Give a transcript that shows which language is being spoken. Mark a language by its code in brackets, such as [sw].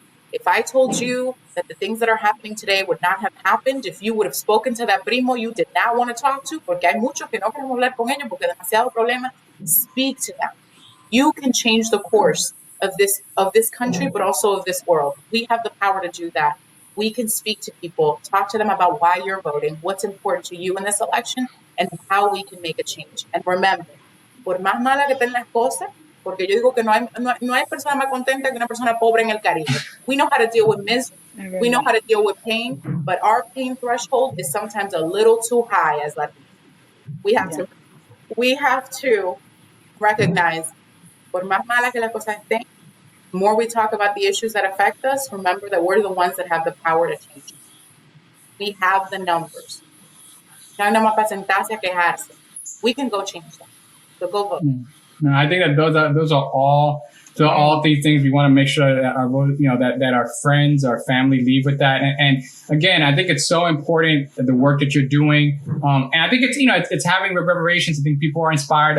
[en] If I told you that the things that are happening today would not have happened, if you would have spoken to that primo you did not want to talk to, [es] porque hay muchos que no queremos hablar con ellos porque demasiado problema, [en] speak to them. You can change the course of this country, but also of this world. We have the power to do that. We can speak to people, talk to them about why you're voting, what's important to you in this election, and how we can make a change. And remember, [es] por más mala que estén las cosas, porque yo digo que no hay persona más contenta que una persona pobre en el Caribe. [en] We know how to deal with misery. We know how to deal with pain, but our pain threshold is sometimes a little too high as Latinos. We have to recognize, [es] por más mala que las cosas estén, [en] the more we talk about the issues that affect us, remember that we're the ones that have the power to change. We have the numbers. [es] No hay nada más para sentarse a quejarse. [en] We can go change them. So go vote. No, I think that those are all these things we want to make sure that that our friends, our family leave with that. And again, I think it's so important that the work that you're doing. And I think it's having reverberations. I think people are inspired.